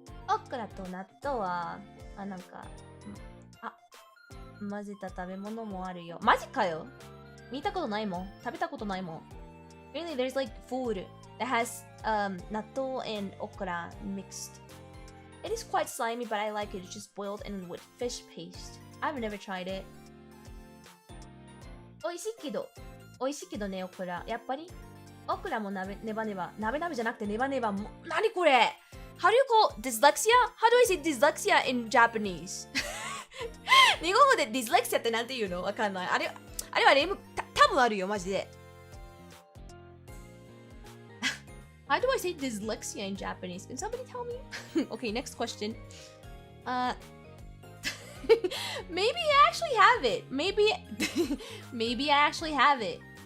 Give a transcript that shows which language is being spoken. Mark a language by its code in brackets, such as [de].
[ja] オクラと納豆は、なんか、混ぜた食べ物もあるよ。マジかよ。見たことないもん。食べたことないもん。 [en] Really, there's like food that has 納豆 and okra mixed. It is quite slimy, but I like it. It's just boiled and with fish paste. I've never tried it. [ja] 美味しいけどね、オクラ。やっぱりオクラもネバネバじゃなくてネバネバも。何これ？ [en] How do you call dyslexia? How do I say dyslexia in Japanese? [ja] 日本語で dyslexia ってなんて言うの？わかんない。あれは多分あるよ、マジで。 [en] How do I say dyslexia in Japanese? Can somebody tell me? Okay, next question. Maybe I actually have it. Maybe I actually have it.